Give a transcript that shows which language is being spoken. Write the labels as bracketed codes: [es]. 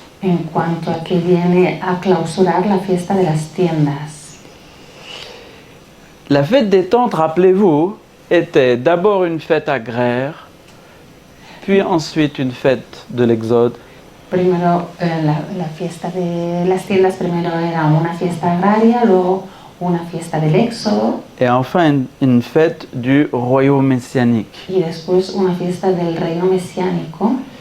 [es] En cuanto a que viene a clausurar la fiesta de las tiendas. [fr] La fête des tentes, rappelez-vous, était d'abord une fête agraire, puis ensuite une fête de l'Exode, [es] Primero la fiesta de las tiendas primero era una fiesta agraria, luego una fiesta del Éxodo [fr] et enfin une fête du royaume messianique. [es] y después una fiesta del reino mesiánico.